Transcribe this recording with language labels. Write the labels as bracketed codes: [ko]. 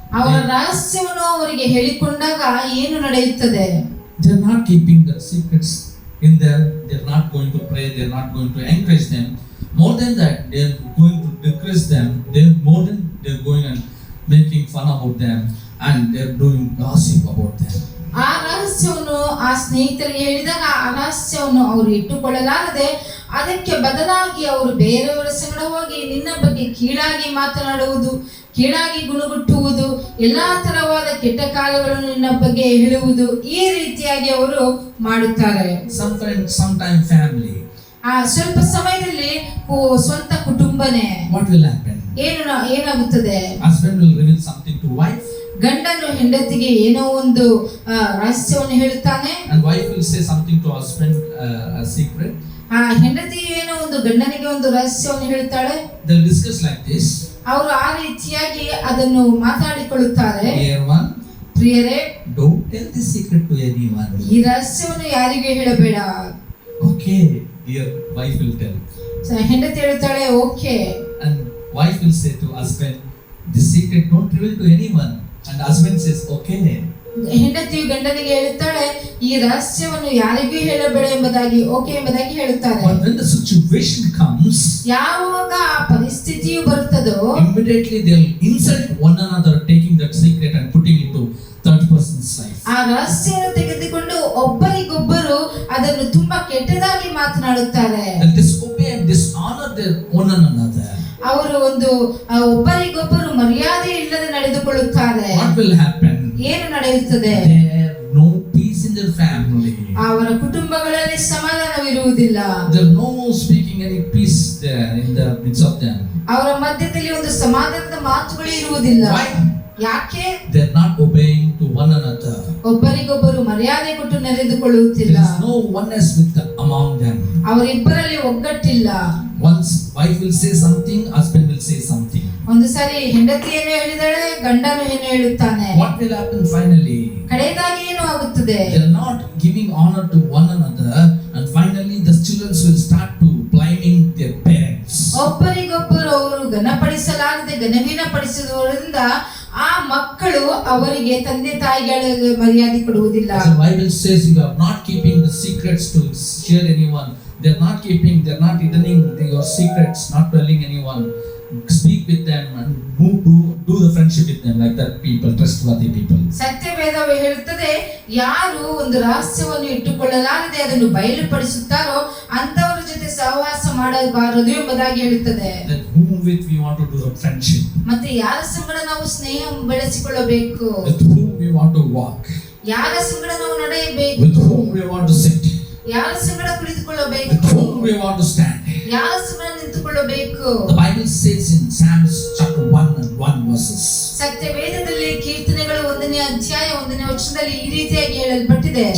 [kn] ಅವರ ರಹಸ್ಯವನ್ನು ಅವರಿಗೆ ಹೇಳಿಕೊಂಡಾಗ ಏನು ನಡೆಯುತ್ತದೆ? [en] They are not keeping the secrets in there. They are not going to pray. They are not going to encourage them. More than that, they are going to decrease them. They are going and making fun about them, and they are doing gossip about them. [kn] ಆ ರಹಸ್ಯವನ್ನು ಆ ಸ್ನೇಹಿತರಿಗೆ ಹೇಳಿದಾಗ ಆ ರಹಸ್ಯವನ್ನು ಅವರು ಇಟ್ಟುಕೊಳ್ಳಲಾರದೆ ಅದಕ್ಕೆ ಬದಲಾಗಿ ಅವರು ಬೇರೆಯವರ ಸಂಗಡ ಹೋಗಿ ನಿನ್ನ ಬಗ್ಗೆ ಕೀಳಾಗಿ ಮಾತನಾಡುವುದು, ಕೀಳಾಗಿ ಗುಣಗುಟ್ಟುವುದು, ಎಲ್ಲಾ ತರವಾದ ಕೆಟ್ಟ ಕಾರ್ಯಗಳನ್ನು ನಿನ್ನ ಬಗ್ಗೆ ಹೇಳುವುದು, ಈ ರೀತಿಯಾಗಿ ಅವರು ಮಾಡುತ್ತಾರೆ. [en] Sometimes family. [kn] ಸ್ವಲ್ಪ ಸಮಯದಲ್ಲಿ ಸ್ವಂತ ಕುಟುಂಬನೇ. [en] What will happen? [kn] ಏನಾಗುತ್ತದೆ? [en] Husband will reveal something to wife. [kn] ಗಂಡನು ಹೆಂಡತಿಗೆ ಏನೋ ಒಂದು ರಹಸ್ಯವನ್ನು ಹೇಳುತ್ತಾನೆ. [en] And wife will say something to husband, a secret. [kn] ಹೆಂಡತಿ ಏನೋ ಒಂದು ಗಂಡನಿಗೆ ಒಂದು ರಹಸ್ಯವನ್ನು ಹೇಳ್ತಾಳೆ. [en] They will discuss like this. [kn] ಅವರು ಆ ರೀತಿಯಾಗಿ ಅದನ್ನು ಮಾತಾಡಿಕೊಳ್ಳುತ್ತಾರೆ. [en] Dear one, [kn] ಪ್ರಿಯರೇ, [en] don't tell this secret to anyone. [kn] ಈ ರಹಸ್ಯವನ್ನು ಯಾರಿಗೂ ಹೇಳಬೇಡ. [en] Okay, dear wife will tell. [kn] ಹೆಂಡತಿ ಹೇಳ್ತಾಳೆ okay. [en] And wife will say to husband, this secret don't reveal to anyone. And husband says okay. [kn] ಹೆಂಡತಿಯು ಗಂಡನಿಗೆ ಹೇಳುತ್ತಾಳೆ, ಈ ರಹಸ್ಯವನ್ನು ಯಾರಿಗೂ ಹೇಳಬೇಡ ಎಂಬುದಾಗಿ ಹೇಳುತ್ತಾರೆ. [en] But when the situation comes, [kn] ಯಾವಾಗ ಆ ಪರಿಸ್ಥಿತಿಯು ಬರುತ್ತದೋ [en] immediately they'll insult one another, taking that secret and putting it to third person's life. [kn] ಆ ರಹಸ್ಯವನ್ನು ತೆಗೆದುಕೊಂಡು ಒಬ್ಬರಿಗೊಬ್ಬರು ಅದನ್ನು ತುಂಬಾ ಕೆಟ್ಟದಾಗಿ ಮಾತನಾಡುತ್ತಾರೆ. [en] They'll disobey and dishonor their one another. [kn] ಅವರು ಒಬ್ಬರಿಗೊಬ್ಬರು ಮರ್ಯಾದೆ ಇಲ್ಲದೆ ನಡೆದುಕೊಳ್ಳುತ್ತಾರೆ. [en] What will happen? [kn] ಏನು ನಡೆಯುತ್ತದೆ? [en] There no peace in their family. [kn] ಅವರ ಕುಟುಂಬಗಳಲ್ಲಿ ಸಮಾಧಾನವಿರುವುದಿಲ್ಲ. [en] There no speaking any peace there in the midst of them. [kn] ಅವರ ಮಧ್ಯದಲ್ಲಿ ಒಂದು ಸಮಾಧಾನದ ಮಾತುಗಳು ಇರುವುದಿಲ್ಲ. [en] Why? [kn] ಯಾಕೆ? [en] They're not obeying to one another. [kn] ಒಬ್ಬರಿಗೊಬ್ಬರು ಮರ್ಯಾದೆ ಕೊಟ್ಟು ನಡೆದುಕೊಳ್ಳುತ್ತಿಲ್ಲ. [en] There is no oneness among them. [kn] ಅವರಿಬ್ಬರಲ್ಲಿ ಒಗ್ಗಟ್ಟಿಲ್ಲ. [en] Once wife will say something, husband will say something. [kn] ಒಂದು ಸಾರಿ ಹೆಂಡತಿ ಏನು ಹೇಳಿದಾಳೆ, ಗಂಡನು ಏನು ಹೇಳುತ್ತಾನೆ. [en] What will happen finally? [kn] ಕಡೆಯದಾಗಿ ಏನು ಆಗುತ್ತದೆ? [en] They are not giving honor to one another, and finally the children will start to blaming their parents. [kn] ಒಬ್ಬರಿಗೊಬ್ಬರು ಅವರು ಘನಪಡಿಸಲಾಗದೆ ಘನಹೀನಪಡಿಸುವುದರಿಂದ ಆ ಮಕ್ಕಳು ಅವರಿಗೆ ತಂದೆ ತಾಯಿಗಳಿಗೆ ಮರ್ಯಾದೆ ಕೊಡುವುದಿಲ್ಲ. [en] The Bible says you are not keeping the secrets to share anyone. They are not hiding your secrets, not telling anyone. Speak with them and do the friendship with them, like that people, trustworthy people. [kn] ಸತ್ಯವೇದವು ಹೇಳುತ್ತದೆ, ಯಾರು ಒಂದು ರಹಸ್ಯವನ್ನು ಇಟ್ಟುಕೊಳ್ಳಲಾರದೆ ಅದನ್ನು ಬಯಲುಪಡಿಸುತ್ತಾರೋ ಅಂತವರ ಜೊತೆ ಸಹವಾಸ ಮಾಡಬಾರದು ಎಂಬುದಾಗಿ ಹೇಳುತ್ತದೆ. [en] That whom with we want to do the friendship. [kn] ಮತ್ತೆ ಯಾರ ಸಂಗಡ ನಾವು ಸ್ನೇಹ ಬೆಳೆಸಿಕೊಳ್ಳಬೇಕು? [en] With whom we want to walk. [kn] ಯಾರ ಸಂಗಡ ನಾವು ನಡೆಯಬೇಕು? [en] With whom we want to sit. [kn] ಯಾರ ಸಂಗಡ ಕುಳಿತುಕೊಳ್ಳಬೇಕು? [en] With whom we want to stand. [kn] ಯಾರ ಸಂಗಡ ನಿಂತುಕೊಳ್ಳಬೇಕು? [en] The Bible says in Psalms chapter 1 and 1 verses. [kn] ಸತ್ಯವೇದದಲ್ಲಿ ಕೀರ್ತನೆಗಳು 1ನೇ ಅಧ್ಯಾಯ 1ನೇ ವಚನದಲ್ಲಿ ಈ ರೀತಿಯಾಗಿ ಹೇಳಲ್ಪಟ್ಟಿದೆ.